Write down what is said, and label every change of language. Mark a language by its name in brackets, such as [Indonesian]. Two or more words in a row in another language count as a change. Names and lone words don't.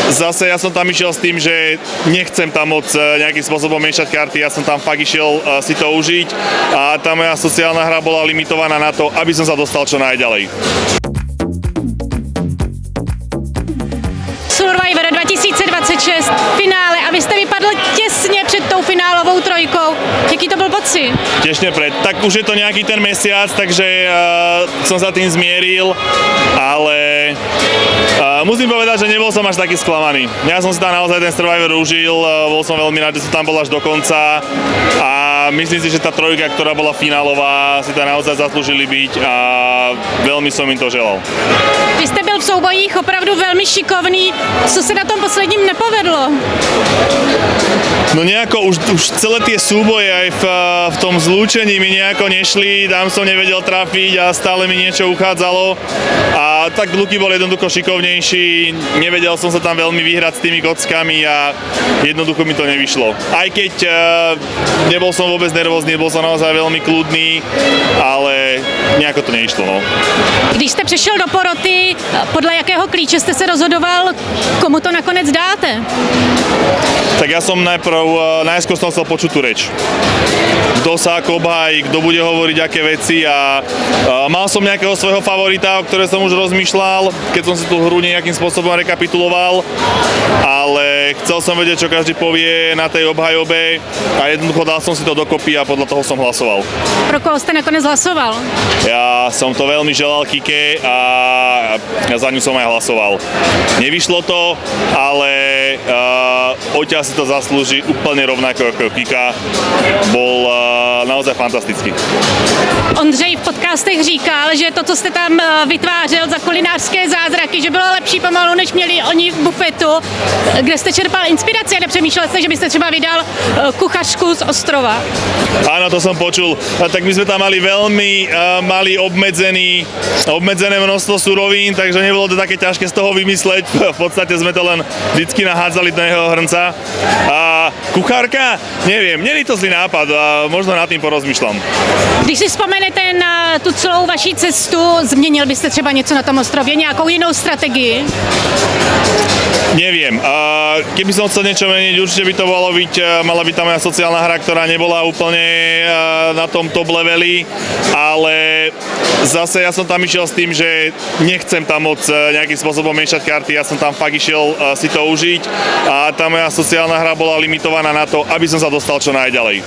[Slovak] Zase ja som tam išiel s tým, že nechcem tam moc nejakým spôsobom miešať karty, ja som tam fakt išiel si to užiť a tá moja sociálna hra bola limitovaná na to, aby som sa dostal čo najďalej. [Czech] Survivor 2026, finále a vy jste vypadl těsně před tou finálovou trojkou. Jaký to byl pocit? [Slovak] Tesne pred. Tak už je to nejaký ten mesiac, takže som sa tým zmieril, ale musím povedať, že nebol som až taký sklamaný. Ja som si tam naozaj ten Survivor užil, bol som veľmi rád, že som tam bol až do konca a myslím si, že tá trojka, ktorá bola finálová, si tam naozaj zaslúžili byť a veľmi som im to želal. [Czech] Vy jste byl v soubojích opravdu velmi šikovný. Co se na tom posledním nepovedlo? [Slovak] No nejako už celé tie súboje aj v tom zlúčení mi nejako nešli, tam som nevedel trafiť a stále mi niečo uchádzalo a tak Luky bol jednoducho šikovnejší, nevedel som sa tam veľmi vyhrať s tými kockami a jednoducho mi to nevyšlo. Aj keď nebol som vôbec nervózny, bol som naozaj veľmi kľudný, ale nejako to neišlo. No. [Czech] Když jste přešel do poroty, podle jakého klíče jste se rozhodoval, komu to nakonec dáte? [Slovak] Tak ja som najskôr som chcel počuť tú reč. Kto sa ako obhájí, kto bude hovoriť aké veci a mal som nejakého svojho favorita, o ktoré som už rozmýšľal, keď som si tú hru nejakým spôsobom rekapituloval, ale chcel som vedieť, čo každý povie na tej obhajobe a jednoducho dal som si to dokopy a podľa toho som hlasoval. [Czech] Pro koho jste nakonec hlasoval? [Slovak] Ja som to veľmi želal Kike a za ňu som aj hlasoval. Nevyšlo to, ale Oťa si to zaslúži úplne rovnako ako Kika. Bol naozaj fantastický. [Czech] Ondřej v podcastech říkal, že to, co jste tam vytvářel za kulinářské zázraky, že bylo lepší pomalu, než měli oni v bufetu. Kde jste čerpal inspiraci a nepřemýšlel jste, že byste třeba vydal kuchařku z ostrova? [Slovak] Áno, to som počul. Tak my sme tam mali veľmi obmedzené množstvo surovín, takže nebolo to také ťažké z toho vymysleť. V podstate sme to len vždycky nahádzali do jeho hrnca. A kuchárka? Neviem, nie je to zlý nápad a možno nad tým porozmýšľam. [Czech] Když si vzpomenete na tu celou vaši cestu, změnil byste třeba něco na tom ostrově, nějakou jinou strategii? [Slovak] Neviem. Keby som chcel niečo meniť, určite by to mala byť tá moja sociálna hra, ktorá nebola úplne na tom [English] top leveli, [Slovak] ale zase ja som tam išiel s tým, že nechcem tam moc nejakým spôsobom miešať karty, ja som tam fakt išiel si to užiť a tá moja sociálna hra bola limitovaná na to, aby som sa dostal čo najďalej.